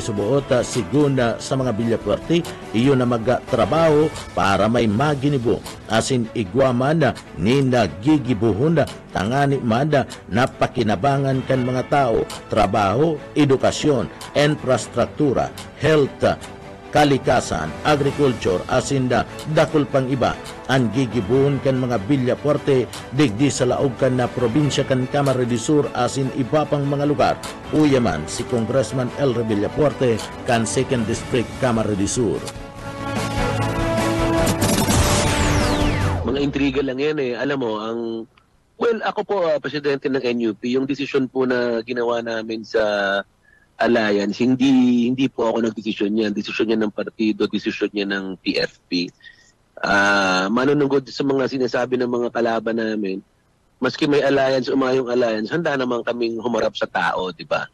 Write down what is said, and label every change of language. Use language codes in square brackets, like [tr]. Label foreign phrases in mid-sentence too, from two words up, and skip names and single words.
[bik] subuot sigunda sa mga Villafuerte iyo na magtrabaho para may maginibo asin igwaman ni nagigibuhon tangani manda na pakinabangan kan mga tao trabaho, edukasyon, infrastruktura, health, kalikasan, agriculture, asinda, dakol pang iba, ang gigibuon kan mga Villafuerte, digdi sa laog kan na probinsya kan Camarines Sur, asin iba pang mga lugar. Uyaman si Congressman Elry Villafuerte kan 2nd District, Camarines Sur. [tl] Mga intriga lang yan eh. Alam mo, ako po, presidente ng NUP, yung desisyon po na ginawa namin sa alliance, hindi po ako nagdesisyon yan. Desisyon yan ng partido, desisyon yan ng PFP. Manunugod sa mga sinasabi ng mga kalaban namin, maski may alliance, umayong alliance, handa naman kaming humarap sa tao, di ba?